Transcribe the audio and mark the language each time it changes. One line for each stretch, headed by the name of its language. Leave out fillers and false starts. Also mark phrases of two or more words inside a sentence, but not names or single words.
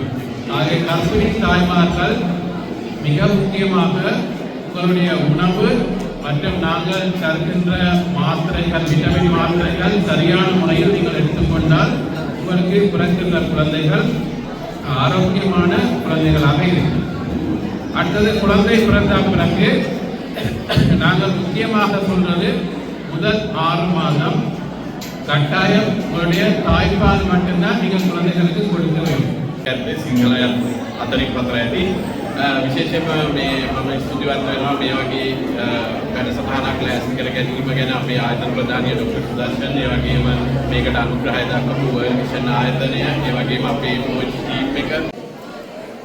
Tamil: ஆகிய கர்ப்பிணி தாய்மார்கள் மிக முக்கியமாக உங்களுடைய உணவு மற்றும் நாங்கள் தருகின்ற மாத்திரைகள், விட்டமின் மாத்திரைகள் சரியான முறையில் நீங்கள் எடுத்துக்கொண்டால் உங்களுக்கு பிறக்கின்ற குழந்தைகள் ஆரோக்கியமான குழந்தைகளாக இருக்கும். அடுத்தது, குழந்தை பிறந்த பிறகு நாங்கள் முக்கியமாக சொல்றது முதல் 6 மாதம் கட்டாயம் உங்களுடைய தாய்ப்பால் மட்டும்தான் நீங்கள் குழந்தைகளுக்கு கொடுக்க வேண்டும்.
Sinhala: සිංහලයන් අතරින් පතර ඇති විශේෂයෙන්ම මේ මම ස්තුතිවන්ත වෙනවා මේ වගේ වැඩසටහනක් ලෑස්ති කර ගැනීම ගැන අපේ ආයතන ප්‍රධානී ඩොක්ටර් සුදර්ශන්, ඒ වගේම මේකට අනුග්‍රහය දක්වපු වර්ල්ඩ් විෂන් ආයතනය, ඒ වගේම අපේ MOH ටීම් එක.